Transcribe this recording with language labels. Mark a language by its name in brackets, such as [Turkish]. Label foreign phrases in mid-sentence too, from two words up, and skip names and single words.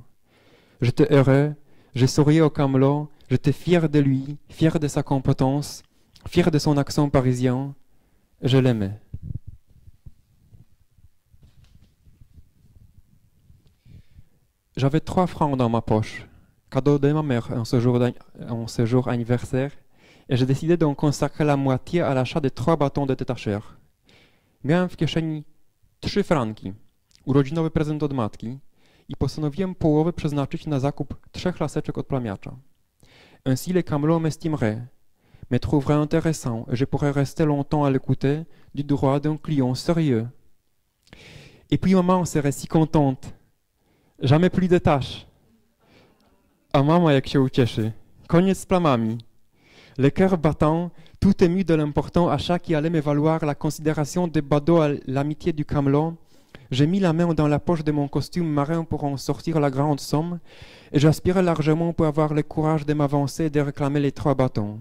[French] J'étais heureux, je souriais au camelot, j'étais fier de lui, fier de sa compétence, fier de son accent parisien, Je l'aimais. J'avais 3 francs dans ma poche, cadeau de ma mère en ce jour anniversaire, et j'ai décidé d'en consacrer la moitié à l'achat de 3 batons de détacheur. [Polish] Miałem w kieszeni 3 franki, urodzinowy prezent od matki, i postanowiłem połowę przeznaczyć na zakup 3 laseczek odplamiacza. [French] Ainsi les camelots m'estimeraient, me trouveraient intéressant, et je pourrais rester longtemps à l'écouter du droit d'un client sérieux. Et puis maman serait si contente. Jamais plus de tâches. [Polish] A mama jak się ucieszy. Koniec z plamami. [French] Le cœur battant, tout ému de l'important achat qui allait me valoir la considération des badauds à l'amitié du camelot, j'ai mis la main dans la poche de mon costume marin pour en sortir la grande somme, et j'aspirais largement pour avoir le courage de m'avancer et de réclamer les 3 bâtons.